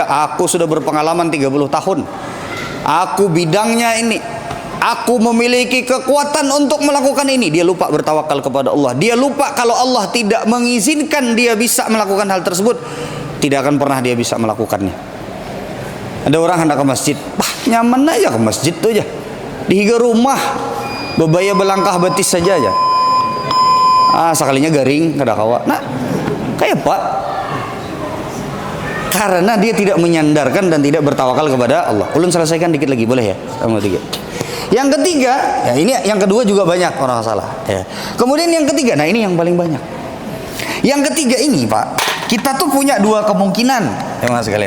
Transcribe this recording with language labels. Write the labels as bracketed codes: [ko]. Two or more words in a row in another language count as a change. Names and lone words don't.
[id] Aku sudah berpengalaman 30 tahun. Aku bidangnya ini. Aku memiliki kekuatan untuk melakukan ini. Dia lupa bertawakal kepada Allah. Dia lupa kalau Allah tidak mengizinkan dia bisa melakukan hal tersebut, tidak akan pernah dia bisa melakukannya. [bjn] Ada orang hendak ke masjid, nyaman aja ke masjid tuh aja. Di rumah bebaya belangkah betis saja aja. Sekalinya garing kada kawa. [id] Nah, kayak Pak. Karena dia tidak menyandarkan dan tidak bertawakal kepada Allah. [bjn] Ulun selesaikan dikit lagi boleh ya? [id] Nomor 3. Yang ketiga, ya ini yang kedua juga banyak orang salah. Ya. Kemudian yang ketiga, nah ini yang paling banyak. Yang ketiga ini Pak, kita tuh punya dua kemungkinan, teman-teman sekalian.